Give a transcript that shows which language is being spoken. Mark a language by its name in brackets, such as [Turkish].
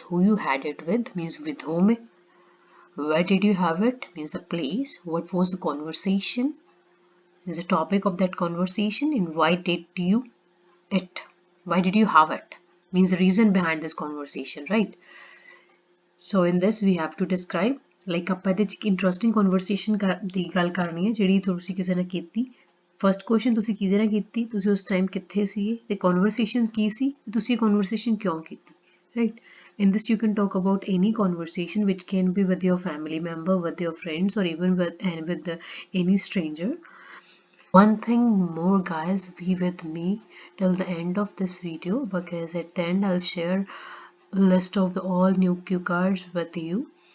[English] Who you had it with means with whom. Where did you have it means the place. What was the conversation is the topic of that conversation, and why did you it. Why did you have it means the reason behind this conversation, right? So in this we have to describe like [Punjabi] ਆਪਾਂ ਇਹਦੇ ਚ interesting conversation ਦੀ ਗੱਲ ਕਰਨੀ ਹੈ ਜਿਹੜੀ ਤੁਸੀਂ ਕਿਸੇ ਨਾਲ ਕੀਤੀ। ਫਰਸਟ ਕੁਐਸਚਨ ਤੁਸੀਂ ਕਿਹਦੇ ਨਾਲ ਕੀਤੀ, ਤੁਸੀਂ ਉਸ ਟਾਈਮ ਕਿੱਥੇ ਸੀਗੇ ਤੇ ਕਨਵਰਸੇਸ਼ਨ ਕੀ ਸੀ, ਤੁਸੀਂ ਕਨਵਰਸੇਸ਼ਨ ਕਿਉਂ ਕੀਤੀ, [English] right? In this you can talk about any conversation which can be with your family member, with your friends, or even with any stranger. One thing more guys, be with me till the end of this video because at the end I'll share a list of all new cue cards with you.